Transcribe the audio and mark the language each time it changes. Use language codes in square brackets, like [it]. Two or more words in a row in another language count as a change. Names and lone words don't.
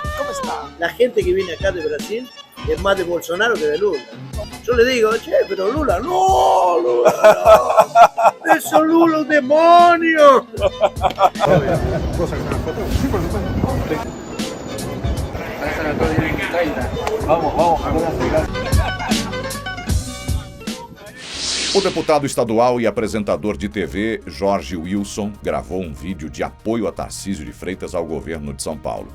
[es] Como está? La gente que viene acá de Brasil es más de Bolsonaro que de Lula. Yo le digo, che, pero Lula, no, Lula, no. Eso Lula, un demonio. Vamos, [pt] O deputado estadual e apresentador de TV, Jorge Wilson, gravou um vídeo de apoio a Tarcísio de Freitas ao governo de São Paulo.